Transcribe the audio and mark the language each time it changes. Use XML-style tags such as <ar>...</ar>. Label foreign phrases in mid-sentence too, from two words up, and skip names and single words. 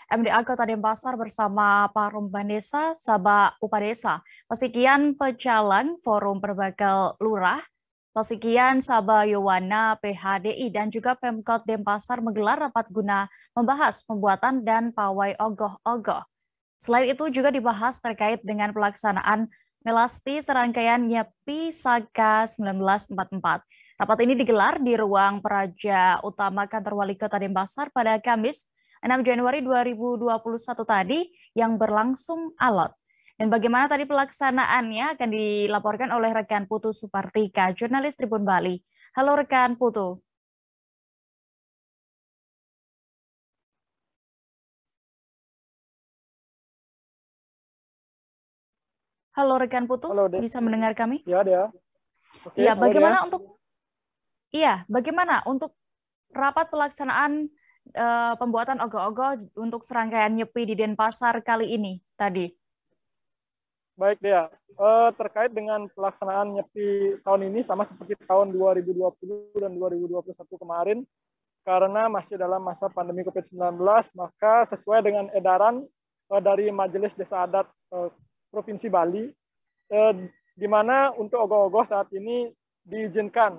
<id>MDA Kota Denpasar bersama Parum Bandesa, Sabah Upadesa, Pasikian Pecalang, Forum Perbakal Lurah, Pasikian Sabah Yowana, PHDI, dan juga Pemkot Denpasar menggelar rapat guna membahas pembuatan dan pawai ogoh-ogoh. Selain itu juga dibahas terkait dengan pelaksanaan melasti serangkaian Nyepi Saka 1944. Rapat ini digelar di ruang Praja Utama Kantor Wali Kota Denpasar pada Kamis 6 Januari 2021 tadi yang berlangsung alot. Dan bagaimana tadi pelaksanaannya akan dilaporkan oleh rekan Putu Supartika, jurnalis Tribun Bali. Halo rekan Putu. Halo rekan Putu, Halo, Dea. bisa mendengar kami? Ya, Dea. Oke, Iya, halo, Dea. bagaimana untuk rapat pelaksanaan pembuatan ogoh-ogoh untuk serangkaian Nyepi di Denpasar kali ini tadi? Baik, Dea. Terkait dengan pelaksanaan Nyepi tahun ini sama seperti tahun 2020 dan 2021 kemarin, karena masih dalam masa pandemi COVID-19, maka sesuai dengan edaran dari Majelis Desa Adat Provinsi Bali, di mana untuk ogoh-ogoh saat ini diizinkan.</id>